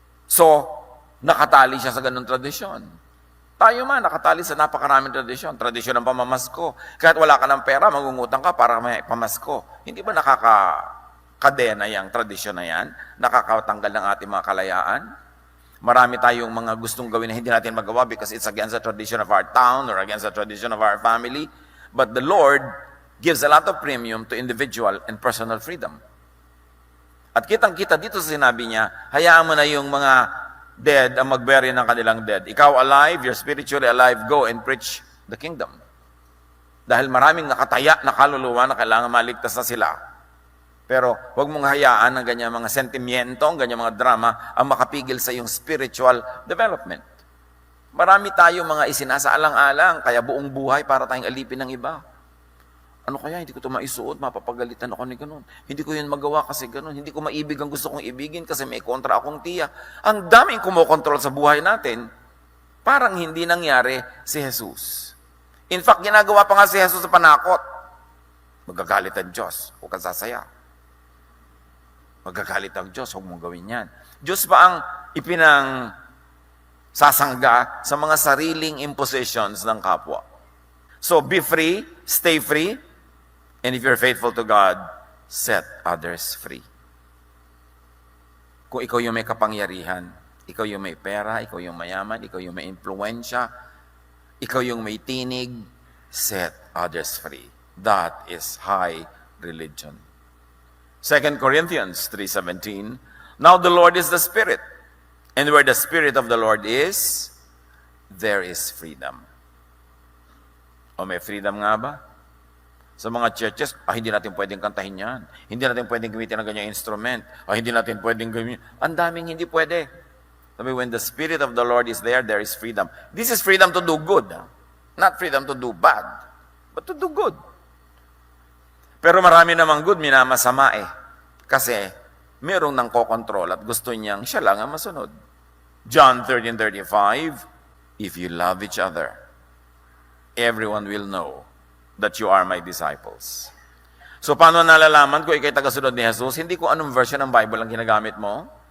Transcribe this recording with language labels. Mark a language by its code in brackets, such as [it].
[tl] So, nakatali siya sa ganung tradisyon. Tayo man, nakatali sa napakaraming tradisyon. Tradisyon ng pamamasko. Kahit wala ka ng pera, magungutang ka para may pamasko. Hindi ba nakakakadena yung tradisyon na yan? Nakakatanggal ng ating mga kalayaan? Marami tayong mga gustong gawin na hindi natin magawa [en] because it's against the tradition of our town or against the tradition of our family. But the Lord gives a lot of premium to individual and personal freedom. [tl] At kitang-kita dito sa sinabi niya, hayaan mo na yung mga dead ang magbury ng kanilang dead. [en] Ikaw alive, you're spiritually alive, go and preach the kingdom. [tl] Dahil maraming nakataya na kaluluwa na kailangan maligtas na sila. Pero huwag mong hayaan ang ganyan mga sentimiento, ang ganyan mga drama, ang makapigil sa iyong spiritual development. Marami tayong mga isinasaalang-alang, kaya buong buhay para tayong alipin ng iba. Ano kaya, hindi ko ito maisuot, mapapagalitan ako ni ganun. Hindi ko yun magawa kasi ganun. Hindi ko maibig ang gusto kong ibigin kasi may kontra akong tiya. Ang daming kumokontrol sa buhay natin, parang hindi nangyari si Jesus. [en] In fact, [tl] ginagawa pa nga si Jesus sa panakot. Magagalit ang Diyos, huwag kang sasaya. Magagalit ang Diyos, huwag mong gawin yan. Diyos pa ang ipinang sasangga sa mga sariling impositions ng kapwa. [en] So, be free, stay free, and if you're faithful to God, set others free. [tl] Kung ikaw yung may kapangyarihan, ikaw yung may pera, ikaw yung mayaman, ikaw yung may impluensya, ikaw yung may tinig, [en] set others free. That is high religion. 2 Corinthians 3:17, now the Lord is the Spirit, and where the Spirit of the Lord is, there is freedom. [tl] O may freedom nga ba? Sa mga churches, hindi natin pwedeng kantahin yan. Hindi natin pwedeng gamitin ng ganyang instrument. Hindi natin pwedeng gamitin. Ang daming hindi pwede. [en] Sabi, when the Spirit of the Lord is there, there is freedom. This is freedom to do good. Not freedom to do bad, but to do good. [tl] Pero marami namang good, minamasama Kasi merong nang kokontrol at gusto niyang siya lang ang masunod. [en] John 13:35, if you love each other, everyone will know that you are my disciples. [tl] So paano nalalaman kung ikay tagasunod ni Jesus? Hindi ko anong version ng Bible ang ginagamit mo.